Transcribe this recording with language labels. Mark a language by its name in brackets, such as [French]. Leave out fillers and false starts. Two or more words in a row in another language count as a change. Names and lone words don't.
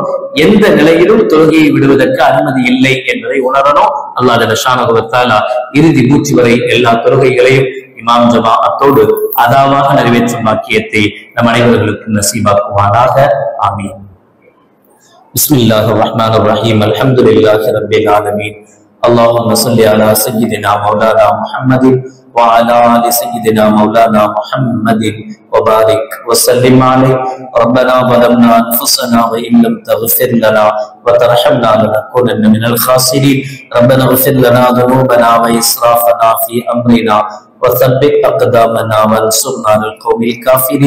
[Tamil] எந்த நிலையிலும் தொழுகையை விடுவதற்கு அனுமதி இல்லை என்பதை உணரணும். அல்லாஹ் [Arabic] جل شأنه و تعالى [Tamil] இறுதி மூச்சு வரை எல்லா தொழுகைகளையும் இமாம் ஜமாஅத்தோடு அதாவாக நிறைவேற்றும் பாக்கியத்தை நம் அனைவர்களுக்கு நசீபாக்குவானாக. [Arabic] آمين. بسم الله الرحمن الرحيم. الحمد لله رب العالمين. اللهم صل على سيدنا مولانا محمد وعلى آل سيدنا مولانا محمد وبارك وسلم عليه. ربنا ظلمنا أنفسنا وإن لم تغفر لنا وترحمنا لنكونن من الخاسرين. ربنا اغفر لنا ذنوبنا وإسرافنا في أمرنا وثبت أقدامنا وانصرنا على القوم الكافرين.